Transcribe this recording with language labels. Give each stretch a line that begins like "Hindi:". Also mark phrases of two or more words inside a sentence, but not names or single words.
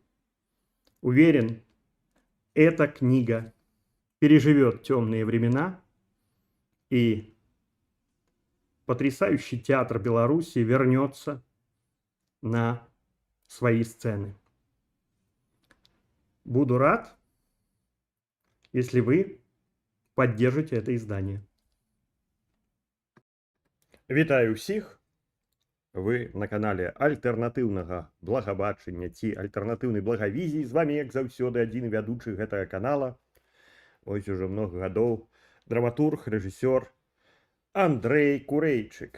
Russian: Уверен, эта книга переживет темные времена, и потрясающий театр Беларуси вернется на свои сцены. Буду рад, если вы поддержите это издание.
Belarusian: Вітаю всіх! Вы на канале альтэрнатыўнага благабачання ці альтэрнатыўнай благавізіі. З вами, як заўсёды, адзін вядучы гэтага канала. Ось
Russian: уже много
Belarusian: гадоў. Драматург, рэжысёр Андрэй Курэйчык.